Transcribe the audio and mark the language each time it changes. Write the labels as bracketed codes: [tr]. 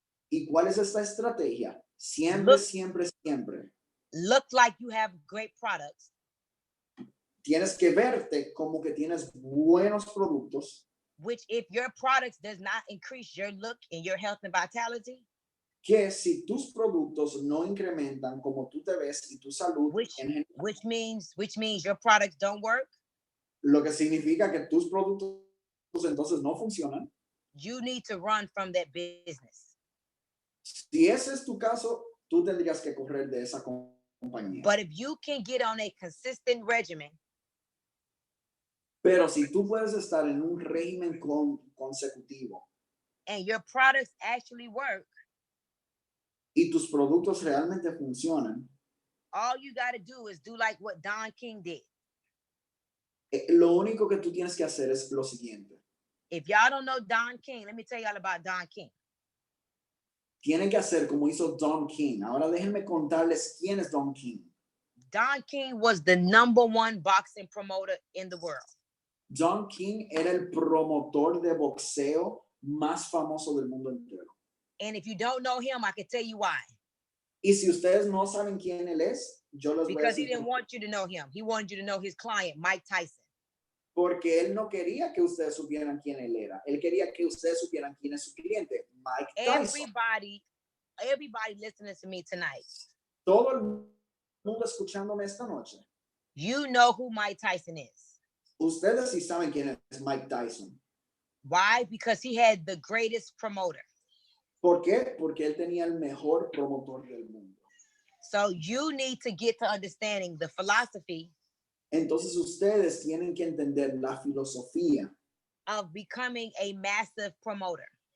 [es] ¿Y cuál es esta estrategia? Siempre, siempre, siempre. [en] Look like you have great products. [es] Tienes que verte como que tienes buenos productos. [en] Which if your products does not increase your look and your health and vitality, [es] Que si tus productos no incrementan como tú te ves y tu salud, [en] which means your products don't work, [es] lo que significa que tus productos entonces no funcionan. [en] you need to run from that business. [es] Si ese es tu caso, tú tendrías que correr de esa compañía. [en] But if you can get on a consistent regimen, [es] pero si tú puedes estar en un régimen consecutivo [en] and your products actually work, [es] y tus productos realmente funcionan, [en] all you got to do is do like what Don King did. [es] Lo único que tú tienes que hacer es lo siguiente. [en] If y'all don't know Don King, let me tell y'all about Don King. [es] Tienen que hacer como hizo Don King. Ahora déjenme contarles quién es Don King. [en] Don King was the #1 boxing promoter in the world. [es] Don King era el promotor de boxeo más famoso del mundo entero. [en] And if you don't know him, I can tell you why. [es] Y si ustedes no saben quién él es, yo les voy a [en] Because he [es] decir [en] didn't want you to know him. He wanted you to know his client, Mike Tyson. [es] porque él no quería que ustedes supieran quién él era. Él quería que ustedes supieran quién es su cliente, Mike Tyson. [en] Everybody listening to me tonight. [es] Todo el mundo escuchándome esta noche. [en] You know who Mike Tyson is. [es] Ustedes sí saben quién es Mike Tyson. [en] Why? Because he had the greatest promoter. [es] ¿Por qué? Porque él tenía el mejor promotor del mundo. [en] So you need to get to understanding the philosophy. [es] Entonces ustedes tienen que entender la filosofía [en] of becoming a massive promoter.